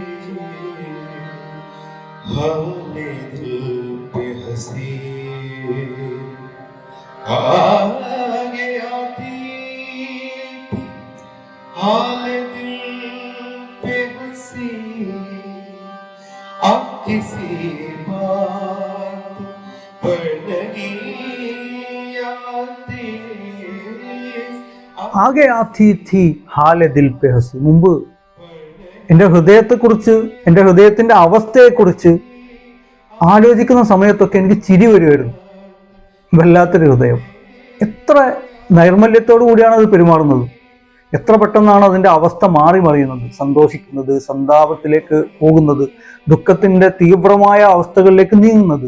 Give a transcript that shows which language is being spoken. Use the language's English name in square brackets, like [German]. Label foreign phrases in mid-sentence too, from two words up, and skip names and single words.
[Hindi] हाल दिल पे हंसी आगे आती थी, हाल दिल पे हंसी अब किसी बात पर नहीं आती. आगे आती थी हाल दिल पे हंसी. [Malayalam] മുമ്പ് എൻ്റെ ഹൃദയത്തെക്കുറിച്ച്, എൻ്റെ ഹൃദയത്തിൻ്റെ അവസ്ഥയെക്കുറിച്ച് ആലോചിക്കുന്ന സമയത്തൊക്കെ എനിക്ക് ചിരി വരുമായിരുന്നു. വല്ലാത്തൊരു ഹൃദയം. എത്ര നൈർമല്യത്തോടു കൂടിയാണ് അത് പെരുമാറുന്നത്. എത്ര പെട്ടെന്നാണ് അതിൻ്റെ അവസ്ഥ മാറി മറിയുന്നത്. സന്തോഷിക്കുന്നത്, സന്താപത്തിലേക്ക് പോകുന്നത്, ദുഃഖത്തിൻ്റെ തീവ്രമായ അവസ്ഥകളിലേക്ക് നീങ്ങുന്നത്.